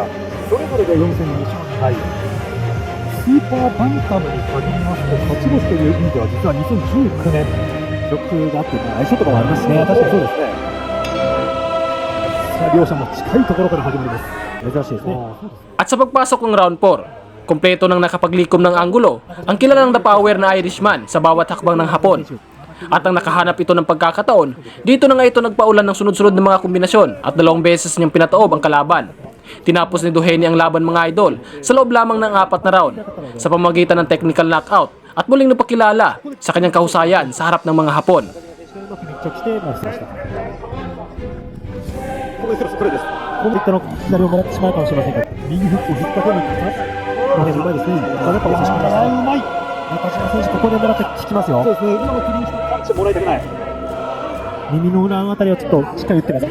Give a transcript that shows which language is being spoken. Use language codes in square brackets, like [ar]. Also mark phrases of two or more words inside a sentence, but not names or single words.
[ja] それぞれで4戦2勝2敗。スーパーバンタムに限りますと、勝ち星という意味では実は2019年記録があって、相性とかもありますしね。確かにそうですね。さあ両者も近いところから始まります。珍しいですね。 [tl] At sa pagpasok ng round 4, kompleto ng nakapaglikom ng anggulo ang kilalang The Power na Irishman sa bawat hakbang ng Hapon. At ang nakahanap ito ng pagkakataon, dito na nga ito nagpaulan ng sunod-sunod na mga kombinasyon at 2 beses niyang pinataob ang kalaban. Tinapos ni Duheny ang laban mga idol sa loob lamang ng 4 na round sa pamamagitan ng [en] technical knockout [tl] at muling napakilala sa kanyang kahusayan sa harap ng mga Hapon. [ja] このいったの左をもらってしまうかもしれませんが、右フックを引っ掛けに行った。この辺うまいですね。やっぱ差し込みましたね。うまい。中島選手ここで狙って効きますよ。そうですね。今のクリーンしてパンチもらいたくない。耳の裏のあたりをちょっとしっかり打ってます。